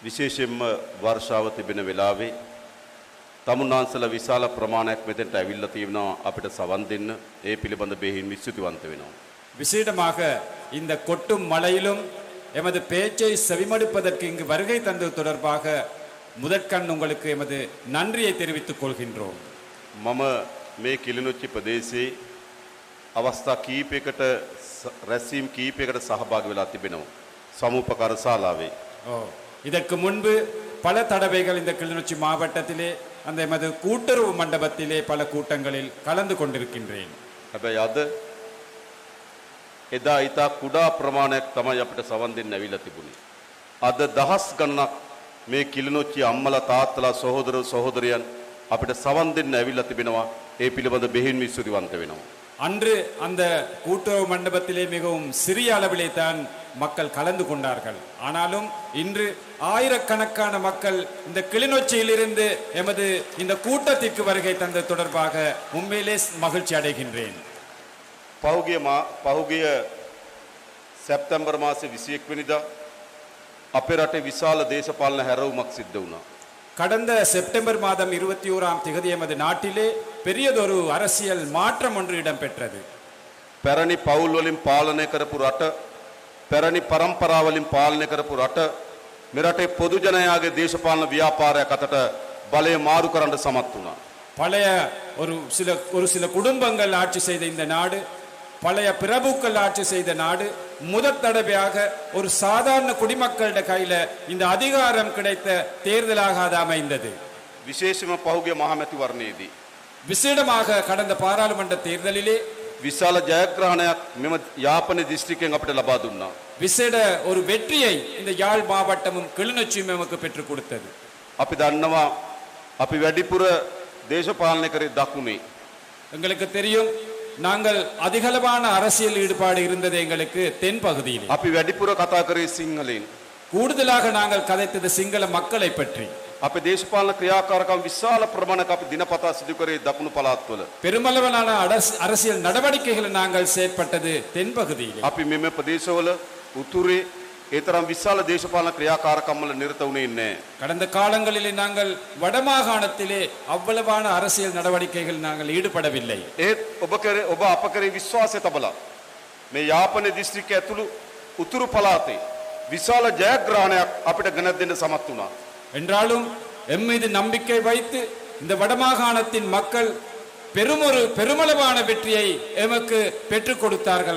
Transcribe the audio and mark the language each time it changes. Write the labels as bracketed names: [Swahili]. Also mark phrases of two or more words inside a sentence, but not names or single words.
[Sinhala] විශේෂයෙන්ම වර්ෂාව තිබෙන වෙලාවේ තමුන්නාන්සලා විශාල ප්‍රමාණයක් මෙතෙන්ට ඇවිල්ලා තියෙනවා අපිට සවන් දෙන්න. ඒ පිළිබඳ බෙහෙවින් විශ්වතිවන්ත වෙනවා. [Tamil] விசேடமாக இந்த கொட்டும் மழையிலும் எமது பேச்சை செவிமடுப்பதற்கு இங்கு வருகை தந்தது தொடர்பாக முதற்கண் உங்களுக்கு எமது நன்றியை தெரிவித்துக் கொள்கின்றோம். [Sinhala] මම මේ කිලිනොච්චි ප්‍රදේශයේ අවස්ථා කීපයකට රැස්වීම් කීපයකට සහභාගී වෙලා තිබෙනවා. සමුපකාර ශාලාවේ. [Tamil] இதற்கு முன்பு பல தடவைகள் இந்த கிளிநொச்சி மாவட்டத்திலே அந்த எமது கூட்டுறவு மண்டபத்திலே பல கூட்டங்களில் கலந்து கொண்டிருக்கின்றேன். [Sinhala] හැබැයි අද එදා ඊට කුඩා ප්‍රමාණයක් තමයි අපිට සවන් දෙන්න ඇවිල්ලා තිබුණේ. අද දහස් ගණනක් මේ කිලිනොච්චි අම්මලා තාත්තලා සහෝදර සහෝදරයන් අපිට සවන් දෙන්න ඇවිල්ලා තිබෙනවා. ඒ පිළිබඳ බෙහෙවින් විශ්වතිවන්ත වෙනවා. [Tamil] அன்று அந்த கூட்டுறவு மண்டபத்திலே மிகவும் சிறிய அளவிலே தான் மக்கள் கலந்து கொண்டார்கள். ஆனாலும் இன்று ஆயிரக்கணக்கான மக்கள் இந்த கிளிநொச்சியிலிருந்து எமது இந்த கூட்டத்திற்கு வருகை தந்த தொடர்பாக உண்மையிலே மகிழ்ச்சி அடைகின்றேன். [Sinhala] පහුගිය සැප්තැම්බර් මාසේ 21 වෙනිදා අපේ රටේ විශාල දේශපාලන හැරවුමක් සිද්ධ වුණා. [Tamil] கடந்த செப்டம்பர் மாதம் 21ஆம் தேதி எமது நாட்டிலே பெரியதொரு அரசியல் மாற்றம் ஒன்று இடம்பெற்றது. [Sinhala] පැරණි පවුල් වලින් පාලනය කරපු රට, පැරණි පරම්පරා වලින් පාලනය කරපු රට මේ රටේ පොදු ජනයාගේ දේශපාලන ව්‍යාපාරයක් අතට බලය මාරු කරන්න සමත් වුණා. [Tamil] பழைய ஒரு சில குடும்பங்கள் ஆட்சி செய்த இந்த நாடு, பழைய பிரபுக்கள் ஆட்சி செய்த நாடு முதற் தடவையாக ஒரு சாதாரண குடிமக்களோட கையில இந்த அதிகாரம் கிடைத்த தேர்தலாக அது அமைந்தது. [Sinhala] විශේෂම පහුගිය මහමැතිවරණයේදී [Tamil] விசேடமாக கடந்த பாராளுமன்ற தேர்தலிலே [Sinhala] විශාල ජයග්‍රහණයක් මෙම යාපන දිස්ත්‍රික්කයෙන් අපිට ලබා දුන්නා. [Tamil] விசேட ஒரு வெற்றியை இந்த யாழ் மாவட்டமும் கிளிநொச்சியும் நமக்கு பெற்றுக் கொடுத்தது. [Sinhala] අපි දන්නවා අපි වැඩිපුර දේශපාලනය කරේ දකුණේ. [Tamil] எங்களுக்கு தெரியும் நாங்கள் அதிகளவான அரசியல் ஈடுபாடு இருந்தது எங்களுக்கு தென் பகுதியில். [Sinhala] අපි වැඩිපුර කතා කරේ සිංහලෙන්. [Tamil] கூடுதலாக நாங்கள் கதைத்தது சிங்கள மக்களை பற்றி. [Sinhala] අපේ දේශපාලන ක්‍රියාකාරකම් විශාල ප්‍රමාණයක් අපි දිනපතා සිදු කරේ දකුණු පළාත්වල. [Tamil] பெருமளவிலான அரசியல் நடவடிக்கைகளை நாங்கள் செயற்பட்டது தென் பகுதியில். [Sinhala] අපි මෙම ප්‍රදේශවල උතුරේ ඒ තරම් විශාල දේශපාලන ක්‍රියාකාරකම් වල නිරත වුණේ නැහැ. [Tamil] கடந்த காலங்களிலே நாங்கள் வடமாகாணத்திலே அவ்வளவான அரசியல் நடவடிக்கைகள் நாங்கள் ஈடுபடவில்லை. [Sinhala] ඒත් ඔබ අප කරේ විශ්වාසය තබලා මේ යාපන දිස්ත්‍රික්කය ඇතුළු උතුරු පළාතේ විශාල ජයග්‍රහණයක් අපිට ගෙන දෙන්න සමත් වුණා. [Tamil] என்றாலும் எம் மீது நம்பிக்கை வைத்து இந்த வடமாகாணத்தின் மக்கள் பெருமளவான வெற்றியை எமக்கு பெற்றுக் கொடுத்தார்கள்.